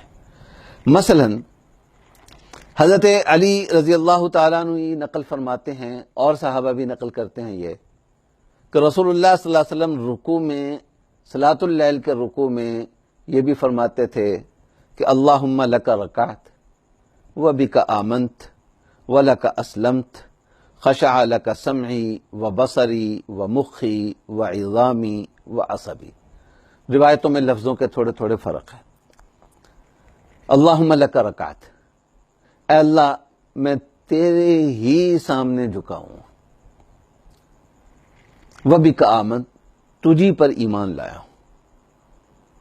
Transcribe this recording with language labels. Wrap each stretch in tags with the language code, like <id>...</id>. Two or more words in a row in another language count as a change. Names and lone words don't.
<ur>مثلا حضرت علی رضی اللہ تعالیٰ عنہ یہ نقل فرماتے ہیں اور صحابہ بھی نقل کرتے ہیں یہ کہ رسول اللہ صلی اللہ علیہ وسلم رکوع میں صلاۃ اللیل کے رکوع میں یہ بھی فرماتے تھے کہ</ur> <ar>اللہم لک رکعت و بک آمنت و لک اسلمت خشع لک سمعی و بصری و مخی و عظامی و عصبی.</ar> <ur>روایتوں میں لفظوں کے تھوڑے تھوڑے فرق ہیں.</ur> <ar>اللہم لک رکعت،</ar> <ur>اے اللہ میں تیرے ہی سامنے جھکا ہوں.</ur> <ar>وبک آمنت،</ar> <ur>تجھی پر ایمان لایا ہوں.</ur>